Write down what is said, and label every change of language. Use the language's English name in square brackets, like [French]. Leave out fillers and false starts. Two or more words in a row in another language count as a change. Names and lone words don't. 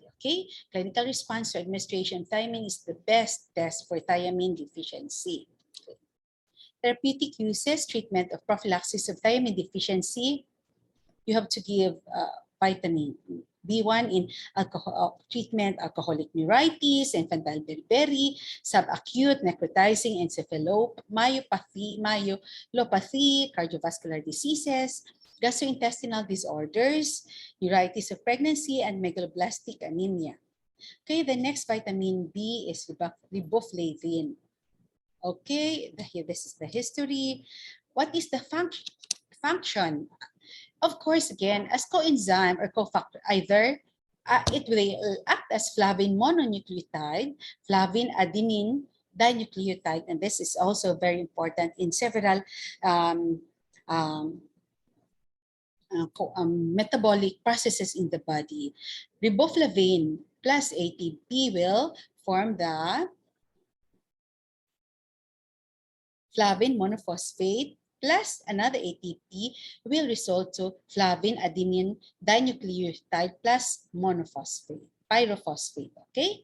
[English] Okay, clinical response to administration of thiamine is the best test for thiamine deficiency. Okay. Therapeutic uses, treatment of prophylaxis of thiamine deficiency. You have to give vitamin B1 in treatment, alcoholic neuritis, infantile beriberi, subacute necrotizing encephalomyopathy, myelopathy, cardiovascular diseases, gastrointestinal disorders, neuritis of pregnancy, and megaloblastic anemia. Okay, the next vitamin B is riboflavin. Okay, this is the history. What is the function? Of course, again, as coenzyme or cofactor, either it will act as flavin mononucleotide, flavin adenine dinucleotide, and this is also very important in several um, um, metabolic processes in the body. Riboflavin plus ATP will form the flavin monophosphate plus another ATP will result to flavin adenine dinucleotide plus monophosphate, pyrophosphate, okay?